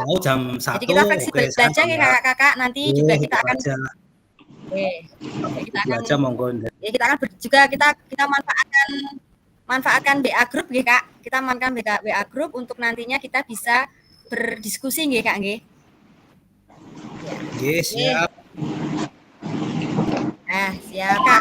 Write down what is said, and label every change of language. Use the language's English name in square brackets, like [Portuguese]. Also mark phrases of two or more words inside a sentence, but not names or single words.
[Indonesian] Mau jam 1. Jadi kita fleksibel aja ya kakak-kakak. Nanti juga kita akan kita akan aja monggo. Ya kita akan juga kita manfaatkan [English] BA group [Indonesian] nggih Kak. Kita manfaatkan [English] BA group [Indonesian] untuk nantinya kita bisa berdiskusi nggih Kak nggih. Ya. Siap. Siap Kak.